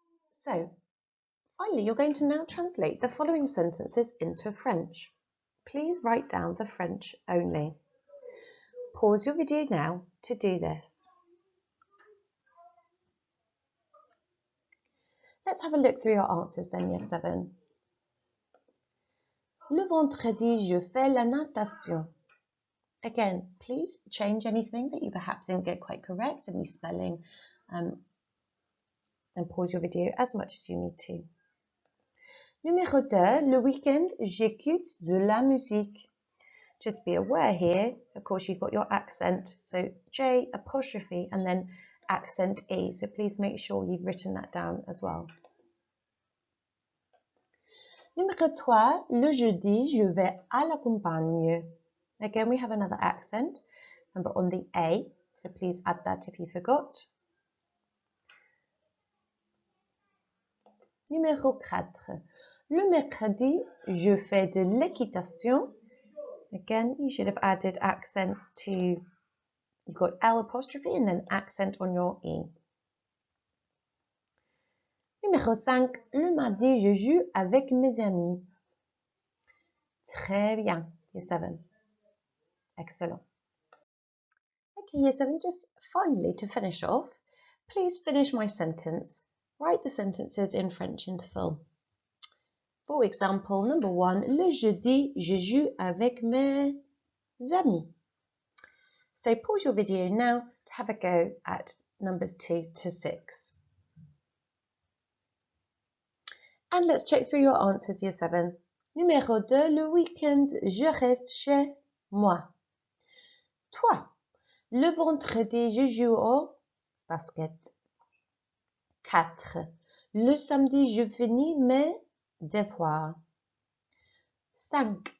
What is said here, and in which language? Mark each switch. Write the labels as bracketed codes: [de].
[en] So, finally, you're going to now translate the following sentences into French. Please write down the French only. Pause your video now to do this. Let's have a look through your answers then, Year 7. [fr] Le vendredi, je fais la natation. [en] Again, please change anything that you perhaps didn't get quite correct, any spelling, and pause your video as much as you need to. [fr] Numéro 2, le week-end, j'écoute de la musique. [en] Just be aware here, of course, you've got your accent, so J apostrophe and then accent E, so please make sure you've written that down as well. [fr] Numéro 3, le jeudi, je vais à la campagne. [en] Again, we have another accent, but on the A, so please add that if you forgot. [fr] Numéro 4, le mercredi, je fais de l'équitation. [en] Again, you should have added accents to, you've got L apostrophe and then accent on your E. [fr] Numéro 5, le mardi, je joue avec mes amis. Très bien, [en] Year 7. Excellent. Okay, Year 7, just finally to finish off, please finish my sentence. Write the sentences in French into full. For example, number 1, [fr] le jeudi, je joue avec mes amis. [en] So pause your video now to have a go at numbers 2 to 6. And let's check through your answers, Year 7. [fr] Numéro 2, le week-end, je reste chez moi. 3. Le vendredi, je joue au basket. 4. Le samedi, je finis mes devoirs. 5.